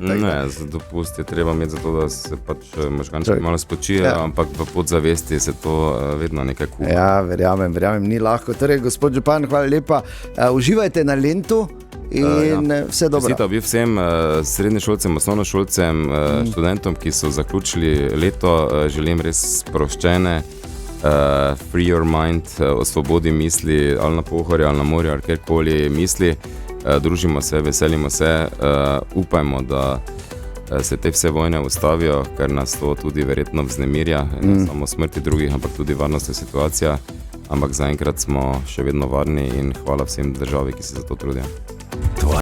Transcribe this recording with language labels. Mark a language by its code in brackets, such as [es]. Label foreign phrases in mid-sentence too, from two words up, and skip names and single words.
[sl] Ne, za dopust je treba imeti zato, da se pač možganček malo spočije, ampak v podzavesti se to vedno nekaj kuha. Ja, verjamem, ni lahko. Torej, gospod župan, hvala lepa. Uživajte na Lentu in vse dobro. Vsita bi vsem srednješolcem, osnovnošolcem, študentom, ki so zaključili leto, želim res sproščene, [en] free your mind, [sl] o svobodi misli, ali na Pohorju, ali na morju, ali kjerkoli misli. Družimo se, veselimo se, upajmo, da se te vse vojne ustavijo, ker nas to tudi verjetno vznemirja, ne samo smrti drugih, ampak tudi varnostna situacija. Ampak zaenkrat smo še vedno varni in hvala vsem državi, ki se za to trudijo.